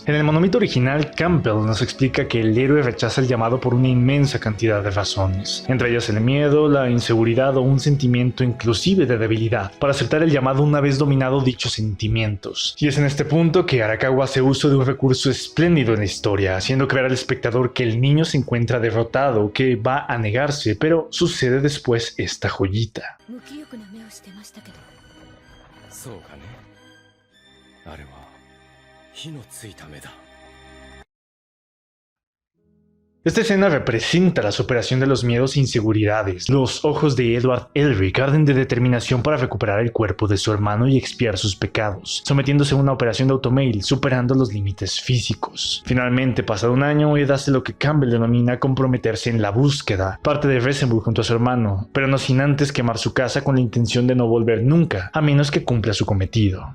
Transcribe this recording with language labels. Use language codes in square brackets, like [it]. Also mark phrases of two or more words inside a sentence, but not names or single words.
[es] En el monomito original, Campbell nos explica que el héroe rechaza el llamado por una inmensa cantidad de razones, entre ellas el miedo, la inseguridad o un sentimiento inclusive de debilidad, para aceptar el llamado una vez dominado dichos sentimientos. Y es en este punto que Arakawa hace uso de un recurso espléndido en la historia, haciendo creer al espectador que el niño se encuentra derrotado, que va a negarse, pero sucede después esta joyita. [ja] あれは火のついた目だ。 [es] Esta escena representa la superación de los miedos e inseguridades. Los ojos de Edward Elric arden de determinación para recuperar el cuerpo de su hermano y expiar sus pecados, sometiéndose a una operación de automail, superando los límites físicos. Finalmente, pasado un año, Ed hace lo que Campbell denomina comprometerse en la búsqueda, parte de Resemble junto a su hermano, pero no sin antes quemar su casa con la intención de no volver nunca, a menos que cumpla su cometido.